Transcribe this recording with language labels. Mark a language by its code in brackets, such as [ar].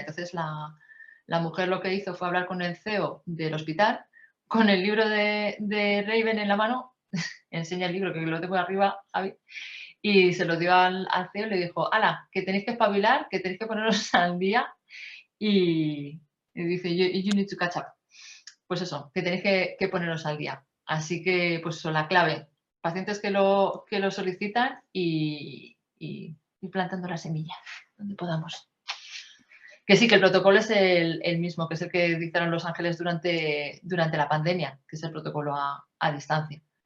[es] Entonces la mujer lo que hizo fue hablar con el CEO del hospital, con el libro de Rayen en la mano, enseña el libro que lo tengo arriba, Javi, y se lo dio al CEO y le dijo: ¡hala, que tenéis que espabilar, que tenéis que poneros al día! Y dice: [en] you need to catch up. [es] Pues eso, que tenéis que poneros al día. Así que, pues eso, la clave, pacientes que lo solicitan y plantando la semilla donde podamos. Que sí, que el protocolo es el mismo, que es el que dictaron Los Ángeles durante la pandemia, que es el protocolo a distancia.